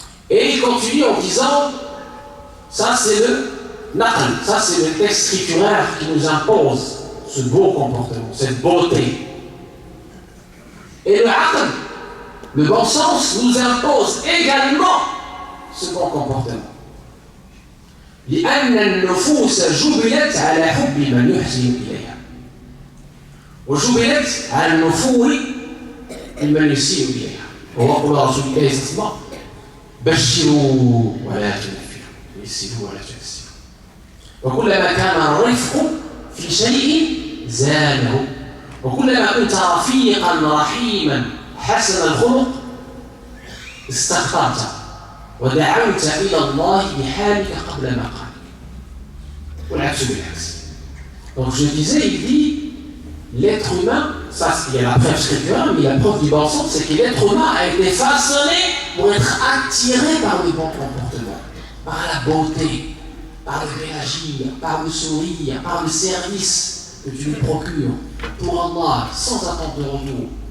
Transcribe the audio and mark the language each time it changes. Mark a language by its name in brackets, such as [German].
[French] Et il continue en disant, ça c'est le naql, ça c'est le texte scripturaire qui nous impose ce beau comportement, cette beauté. Et le aql, le bon sens, nous impose également ce bon comportement. [Arabic] لأن النفوس جبلت على حب من يحسن إليها وجبلت على النفور ممن يسيء إليها وهو قول رسول الله صلى الله عليه وسلم بشروا ولا تنفروا يسروا ولا تنسروا وكلما كان الرفق في شيء زانه وكلما كنت رفيقا رحيما حسن الخلق استغفرت ودعوت إلى الله بحالك قبل مقالك والعكس بالعكس. [French] Donc je disais, il dit l'être humain, ça il y a la preuve scripturale, mais la preuve du bon sens, c'est que l'être humain a été façonné pour être attiré par le bon comportement, par la beauté, par le bel agir, par le sourire, par le service que tu lui procures pour Allah, sans attente de retour.